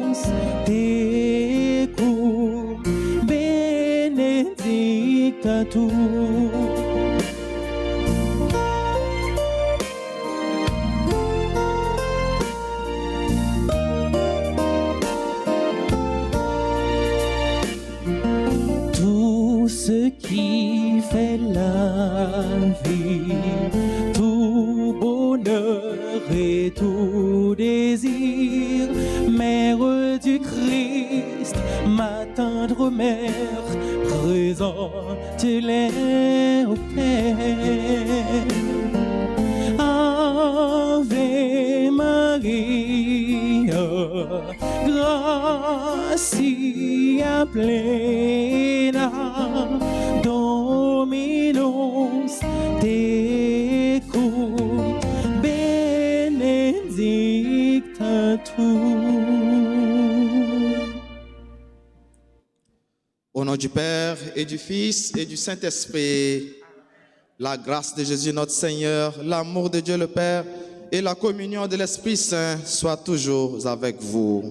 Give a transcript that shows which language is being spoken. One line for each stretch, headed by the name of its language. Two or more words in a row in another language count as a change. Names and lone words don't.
Latin: tecum benedicta tu.
French: Tout ce qui fait la vie, tout bonheur et tout désir, Mère du Christ, ma tendre mère, présente-les au Père.
Latin: Ave Maria, gratia plena, Dominus tecum benedicta tu.
French: Au nom du Père et du Fils et du Saint-Esprit, la grâce de Jésus notre Seigneur, l'amour de Dieu le Père et la communion de l'Esprit Saint soient toujours avec vous.